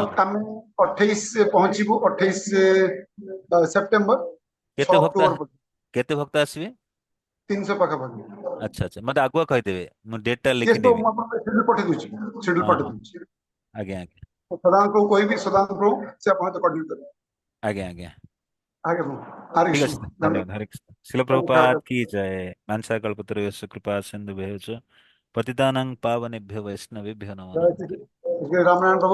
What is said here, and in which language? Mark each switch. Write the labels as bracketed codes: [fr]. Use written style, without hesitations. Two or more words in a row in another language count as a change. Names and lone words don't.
[or] ଆମେ 28 ପହଞ୍ଚିବୁ, 28 ସେପ୍ଟେମ୍ବର, କେତେ 6 ଭକ୍ତ ଅକ୍ଟୋବର ପର୍ଯ୍ୟନ୍ତ। କେତେ ଭକ୍ତ ଆସିବେ? 300 ପାଖାପାଖି। ଆଚ୍ଛା ଆଚ୍ଛା, ମତେ ଆଗୁଆ କହିଦେବେ, ମୁଁ ଡେଟ୍ ଟା [en] yes [or] ପ୍ରଭୁ, ଲେଖିନେବି। ମୁଁ ଆପଣଙ୍କୁ ସେଡ୍ୟୁଲ ପଠେଇ ଦଉଛି, ସେଡ୍ୟୁଲ ହଁ ପଠେଇ ହଁ, ଦଉଛି। ଆଜ୍ଞା ଆଜ୍ଞା ସଦାନନ୍ଦ ପ୍ରଭୁ କହିବି, ସଦାନନ୍ଦ ପ୍ରଭୁ ସେ ଆପଣଙ୍କ ସହିତ କୋଅର୍ଡିନେଟ କରିବେ। ଆଜ୍ଞା ଆଜ୍ଞା। [hi] आगे बढ़ो। हरे ठीक कृष्ण। है, धन्यवाद। धन्यवाद। हरे कृष्ण। शिल सब उठा प्रभुपाद कर। की जय। [sa] मानसा कल्पतरुभ्यश्च कृपा सिन्धुभ्यः च पतितानां पावनेभ्यो वैष्णवेभ्यो नमो जय नमः। श्री रामनारायण प्रभु।